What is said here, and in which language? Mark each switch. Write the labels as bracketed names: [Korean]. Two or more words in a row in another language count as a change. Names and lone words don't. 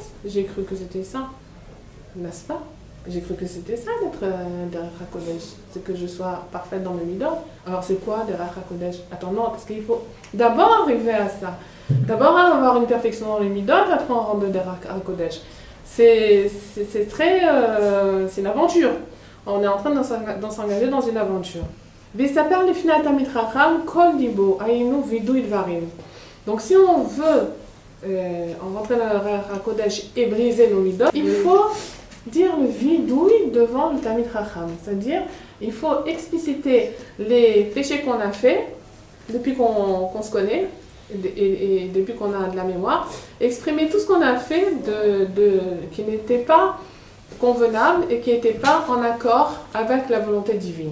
[French] J'ai cru que c'était ça, n'est-ce pas? J'ai cru que c'était ça d'être [Hebrew] דרך הקודש, [French] c'est que je sois parfaite dans mes midot. Alors c'est quoi [Hebrew] דרך הקודש? [French] Attends, non, parce qu'il faut d'abord arriver à ça. D'abord avoir une perfection dans les midot, après on rentre de [Hebrew] דרך הקודש. [French] C'est une aventure. On est en train de s'engager dans une aventure. [Hebrew] ויספר לפני תלמיד חכם כל ליבו היינו וידוי דברים. [French] Donc si on veut rentrer dans le [Hebrew] דרך הקודש [French] et briser nos midot, il faut dire le vidouille devant le [Hebrew] תלמיד חכם, [French] c'est-à-dire il faut expliciter les péchés qu'on a faits depuis qu'on se connaît et depuis qu'on a de la mémoire, exprimer tout ce qu'on a fait qui n'était pas convenable et qui n'était pas en accord avec la volonté divine.